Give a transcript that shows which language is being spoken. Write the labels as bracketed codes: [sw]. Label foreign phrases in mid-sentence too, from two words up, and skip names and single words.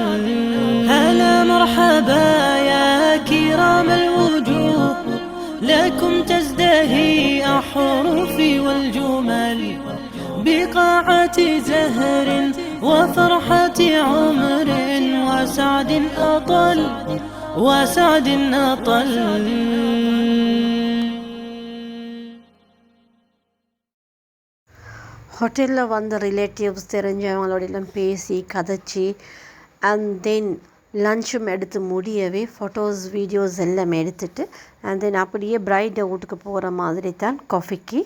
[ar] هلا مرحبا يا كرام الوجوه، لكم تزدهي أحرفي والجمل بقاعة زهر وفرحة عمر وسعد أطل وسعد أطل. [ta] ஹோட்டலில் வந்த ரிலேட்டிவ்ஸ் தெரிஞ்சவங்களோடலாம் பேசி கதைச்சி [en] and then [ta] லஞ்சும் எடுத்து முடியவே [en] photos videos [ta] எல்லாம் எடுத்துட்டு [en] and then [ta] அப்படியே பிரைட் வீட்டுக்கு போகிற மாதிரி தான் காஃபிக்கு.